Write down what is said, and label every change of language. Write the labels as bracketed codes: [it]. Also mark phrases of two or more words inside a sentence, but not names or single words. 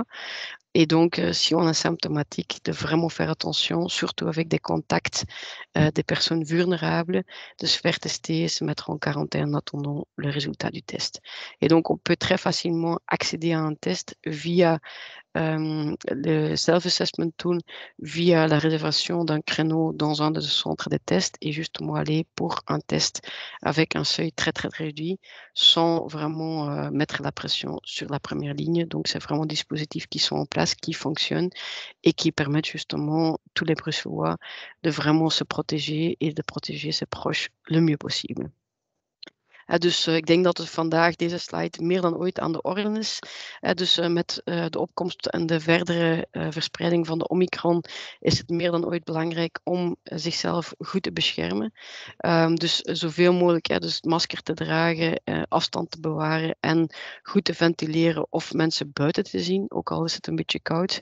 [fr] Et donc, si on est symptomatique, de vraiment faire attention, surtout avec des contacts des personnes vulnérables, de se faire tester, se mettre en quarantaine en attendant le résultat du test. Et donc, on peut très facilement accéder à un test via le [en] self-assessment tool [fr] via la réservation d'un créneau dans un des centres de tests et justement aller pour un test avec un seuil très, très réduit sans vraiment mettre la pression sur la première ligne. Donc, c'est vraiment des dispositifs qui sont en place, qui fonctionnent et qui permettent justement tous les Bruxellois de vraiment se protéger et de protéger ses proches le mieux possible. [nl] Dus ik denk dat het vandaag deze slide meer dan ooit aan de orde is. Dus met de opkomst en de verdere verspreiding van de Omicron is het meer dan ooit belangrijk om zichzelf goed te beschermen. Dus zoveel mogelijk dus het masker te dragen, afstand te bewaren en goed te ventileren of mensen buiten te zien, ook al is het een beetje koud.